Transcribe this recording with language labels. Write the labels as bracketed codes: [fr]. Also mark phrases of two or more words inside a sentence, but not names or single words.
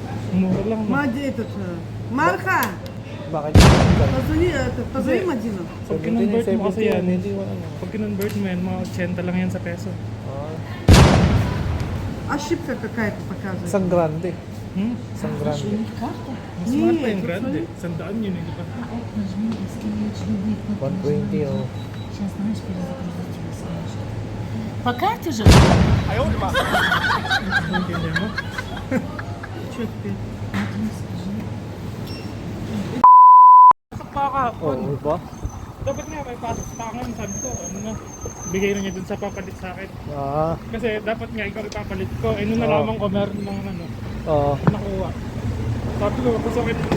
[tl] Mura lang. [ru] Мади этот... Марха! [tl] Bakit? [ru] Позвони Мадину. [tl] Pag kinonvert mo kasi yan, hindi mo ano. pag kinonvert mo yan, mga 80 lang yan sa peso. [ru] Ошибка какая-то показывает. [tl] Isang grande. Hmm? Isang grande. Mas mahal pa yung grande. 100 yun eh, di ba? 120 oh. [ru] Сейчас, знаешь, перезагрузить его сможешь. По карте же? [tl] Naintindihan mo? [ru] Что теперь? [tl] Kakahapon. Oo ba? Dapat nga may pasok pa ako ngayon, sabi ko, ano na, bigay na niya dun sa papalit sa akin. Kasi dapat nga ikaw ipapalit ko. Eh, nung nalaman ko, meron ng ano, Oo. nakuha. Sabi ko, pasukin mo.